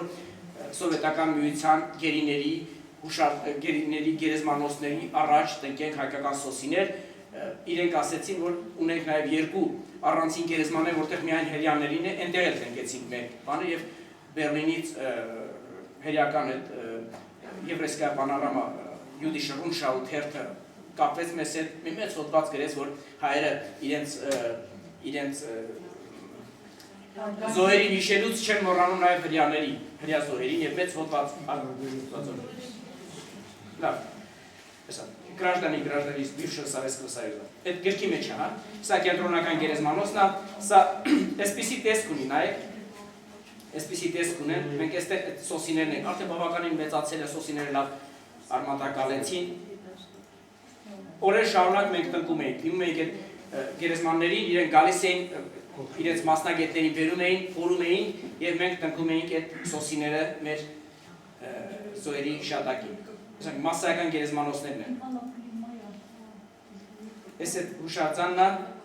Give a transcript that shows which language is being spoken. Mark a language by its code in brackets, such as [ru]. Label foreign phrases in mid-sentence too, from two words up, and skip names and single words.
[hy] սովետական միության գերիների, գերիների գերեզմանոցների առաջ տնկենք հայկական սոսիներ, իրենք ասեցին, որ ունենք նաեւ երկու առանցին գերեզմաններ, որտեղ միայն հերյաներին է, այնտեղ էլ տնկեցինք մեր բանը եւ Բերլինից հերյական այդ Եվրейская панорама Jüdische Rundschau թերթը կապվեց մեզ հետ, մի մեծ հոդված գրեց, որ հայերը իրենց զոհերին հիշելուց չեն մոռանում նաև հրյա զոհերին եւ մեծ հոդված լավ, [ru] Граждане и граждане из бывшего Советского Союза։ [hy] Այդ գրքի մեջ է, հա, սա կենտրոնական գերեզմանոցն է, սա այսպիսի տեսք ունի, նայեք, այսպիսի տեսք ունեն, մենք այստեղ սոսիներն ենք, արդեն բավականին մեծացել է սոսիները լավ արմատակալեցին, օրեր շարունակ մենք տնկում էինք, դիմում էինք այդ գերեզմաններին, իրենք գալիս էին, իրենց մասնագետներին բերում էին, փորում էին եւ մենք տնկում էինք այդ սոսիները մեր զոհերի հիշատակին։ Ասենք մասսայական գերեզմանոցներն են։ Այս այդ հուշարձանն է